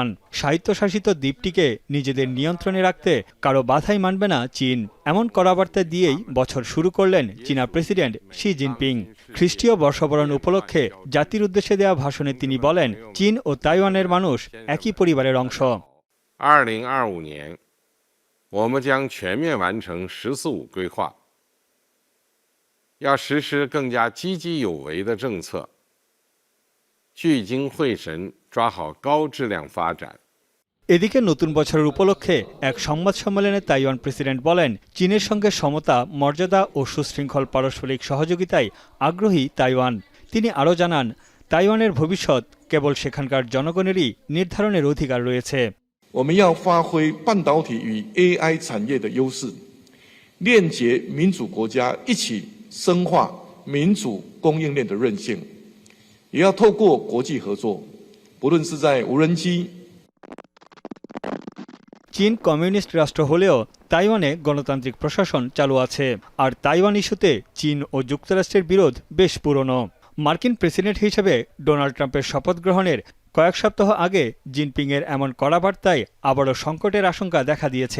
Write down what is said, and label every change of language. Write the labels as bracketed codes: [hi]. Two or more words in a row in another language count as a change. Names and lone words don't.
[bn] স্বায়ত্তশাসিত দ্বীপটিকে নিজেদের নিয়ন্ত্রণে রাখতে কারো বাধাই মানবে না চীন, এমন কড়া বার্তা দিয়েই বছর শুরু করলেন চীনা প্রেসিডেন্ট শি জিনপিং। খ্রিস্টীয় বর্ষবরণ উপলক্ষে জাতির উদ্দেশ্যে দেওয়া ভাষণে তিনি বলেন, চীন ও তাইওয়ানের মানুষ একই পরিবারের অংশ। [zh] 2025 年，我们将全面完成“十四五”规划，要实施更加积极有为的政策，聚精会神抓好高质量发展。 [bn] এদিকে নতুন বছরের উপলক্ষে এক সংবাদ সম্মেলনে তাইওয়ান প্রেসিডেন্ট বলেন, চীনের সঙ্গে সমতা, মর্যাদা ও সুশৃঙ্খল পারস্পরিক সহযোগিতায় আগ্রহী তাইওয়ান। তিনি আরও জানান, তাইওয়ানের ভবিষ্যৎ কেবল সেখানকার জনগণেরই নির্ধারণের অধিকার রয়েছে। [zh] 我们要发挥半导体与 AI 产业的优势，链接民主国家一起深化民主供应链的韧性，也要透过国际合作，不论是在无人机。 [bn] চীন কমিউনিস্ট রাষ্ট্র হলেও তাইওয়ানে গণতান্ত্রিক প্রশাসন চালু আছে। আর তাইওয়ান ইস্যুতে চীন ও যুক্তরাষ্ট্রের বিরোধ বেশ পুরনো। মার্কিন প্রেসিডেন্ট হিসেবে ডোনাল্ড ট্রাম্পের শপথ গ্রহণের কয়েক সপ্তাহ আগে জিনপিংয়ের এমন কড়া বার্তায় আবারও সংকটের আশঙ্কা দেখা দিয়েছে।